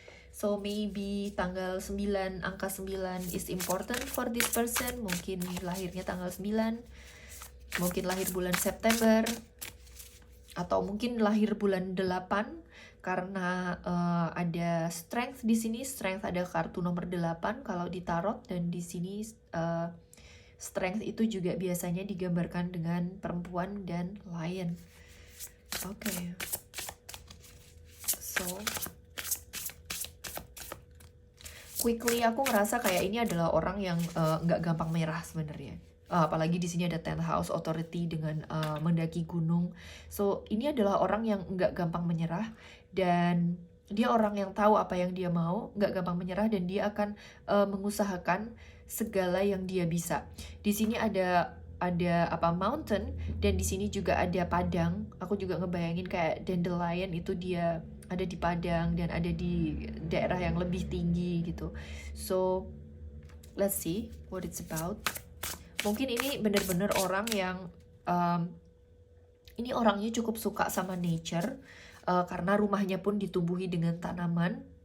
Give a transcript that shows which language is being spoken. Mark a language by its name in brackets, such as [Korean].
[English] So maybe [Indonesian] tanggal 9, angka 9 [English] is important for this person. [Indonesian] Mungkin lahirnya tanggal 9, mungkin lahir bulan September, atau mungkin lahir bulan 8 karena ada strength di sini. Strength ada kartu nomor 8 kalau di tarot, dan di sini strength itu juga biasanya digambarkan dengan perempuan dan lion. So quickly aku ngerasa kayak ini adalah orang yang nggak gampang menyerah sebenarnya. Apalagi di sini ada 10th house authority dengan mendaki gunung. So ini adalah orang yang nggak gampang menyerah, dan dia orang yang tahu apa yang dia mau, nggak gampang menyerah, dan dia akan mengusahakan segala yang dia bisa. Di sini ada mountain, dan di sini juga ada padang. Aku juga ngebayangin kayak dandelion itu dia ada di padang dan ada di daerah yang lebih tinggi gitu. [English] So let's see what it's about. [Indonesian] Mungkin ini bener-bener orang yang ini orangnya cukup suka sama nature, karena rumahnya pun ditumbuhi dengan tanaman.